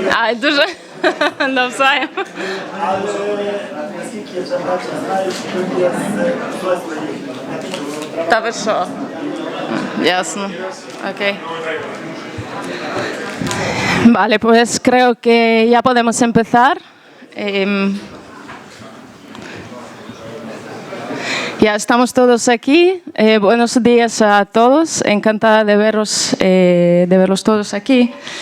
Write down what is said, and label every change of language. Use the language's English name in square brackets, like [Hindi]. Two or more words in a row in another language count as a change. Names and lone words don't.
[Ukrainian] Ай, дуже навзаєм. Але наскільки я знаю, що є з дозволів. Та ви що? Ясно. Окей. [Spanish] Vale, pues creo que ya podemos empezar. Ya estamos todos aquí. Buenos días a todos. Encantada de verlos todos aquí.